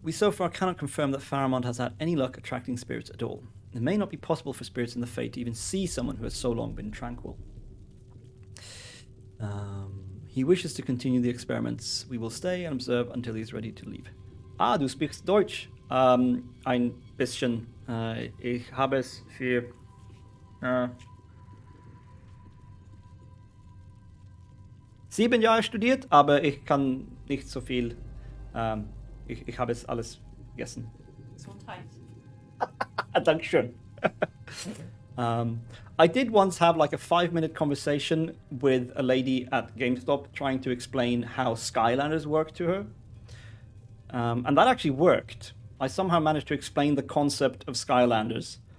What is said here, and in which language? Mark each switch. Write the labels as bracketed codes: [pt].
[en] We so far cannot confirm that Faramond has had any luck attracting spirits at all. It may not be possible for spirits in the Fate to even see someone who has so long been tranquil. He wishes to continue the experiments. We will stay and observe until he is ready to leave. [de] Ah, du sprichst Deutsch. Ein bisschen. Ich habe es für 7 Jahre studiert, aber ich kann nicht so viel. Ich habe es alles vergessen. [en] Sometimes. [de] Dankeschön. [en] I did once have like a 5-minute conversation with a lady at GameStop trying to explain how Skylanders work to her. And that actually worked. I somehow managed to explain the concept of Skylanders.